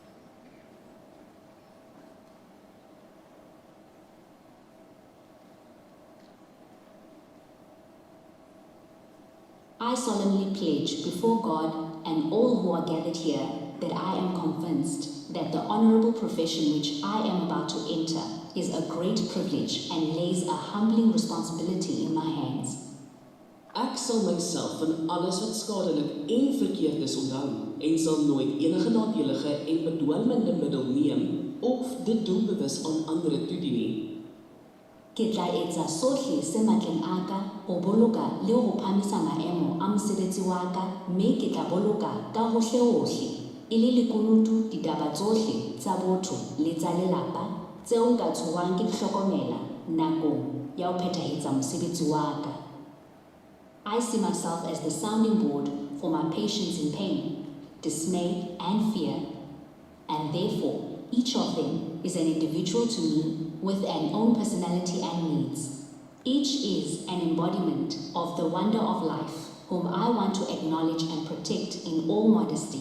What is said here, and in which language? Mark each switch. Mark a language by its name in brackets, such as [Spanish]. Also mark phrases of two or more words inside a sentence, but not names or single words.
[English] I solemnly pledge before God and all who are gathered here that I am convinced that the honorable profession which I am about to enter is a great privilege and lays a humbling responsibility in my hands. [Afrikaans] Ek sal myself van alles wat skadelik en verkeerd is onthou en sal nooit enige nadelige en bedwelmende middel neem of dit doelbewus aan ander toedien nie. [Southern Sotho] Ke tla etsa sohle se matleng a ka ho boloka le ho phamisa maemo a mosebetsi wa ka, mme ke tla boloka ka hohle e le lekunutu ditaba tsohle tsa botho le tsa lelapa tseo nka tshohang ke di hlokomela nakong ya ho phethahetsa mosebetsi wa ka. [English] I see myself as the sounding board for my patients in pain, dismay and fear, and therefore each of them is an individual to me with an own personality and needs. Each is an embodiment of the wonder of life, whom I want to acknowledge and protect in all modesty.